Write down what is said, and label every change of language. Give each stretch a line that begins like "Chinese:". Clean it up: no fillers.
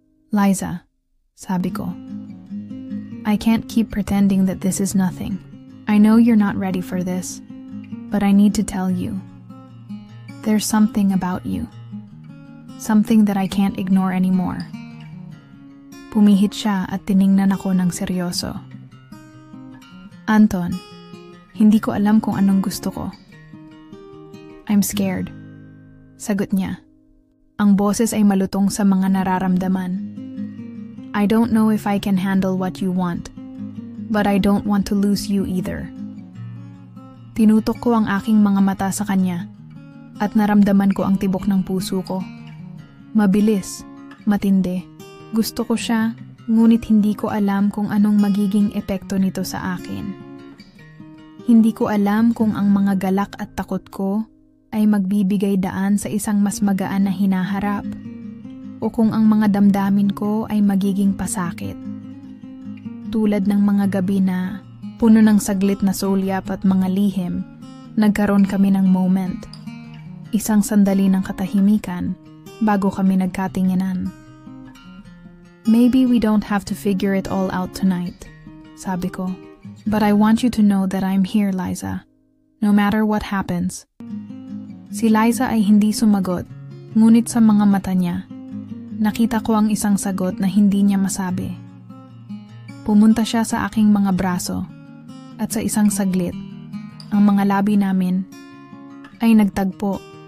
English: Liza,
Filipino: sabi ko,
English: I can't keep pretending that this is nothing. I know you're not ready for this, but I need to tell you. There's something about you. Something that I can't ignore anymore.
Filipino: Pumihit siya at tiningnan ako ng seryoso. Anton, hindi ko alam kung anong gusto ko.
English: I'm scared.
Filipino: Sagot niya. Ang boses ay malutong sa mga nararamdaman.
English: I don't know if I can handle what you want, but I don't want to lose you either.
Filipino: Tinutok ko ang aking mga mata sa kanya at naramdaman ko ang tibok ng puso ko. Mabilis, matindi. Gusto ko siya, ngunit hindi ko alam kung anong magiging epekto nito sa akin. Hindi ko alam kung ang mga galak at takot ko ay magbibigay daan sa isang mas magaan na hinaharap o kung ang mga damdamin ko ay magiging pasakit. Tulad ng mga gabi na puno ng saglit na sulyap at mga lihim, nagkaroon kami ng moment. Isang sandali ng katahimikan bago kami nagkatinginan.
English: Maybe we don't have to figure it all out tonight,
Filipino: sabi ko.
English: But I want you to know that I'm here, Liza. No matter what happens.
Filipino: Si Liza ay hindi sumagot, ngunit sa mga mata niya, nakita ko ang isang sagot na hindi niya masabi. Pumunta siya sa aking mga braso, at sa isang saglit, ang mga labi namin ay nagtagpo.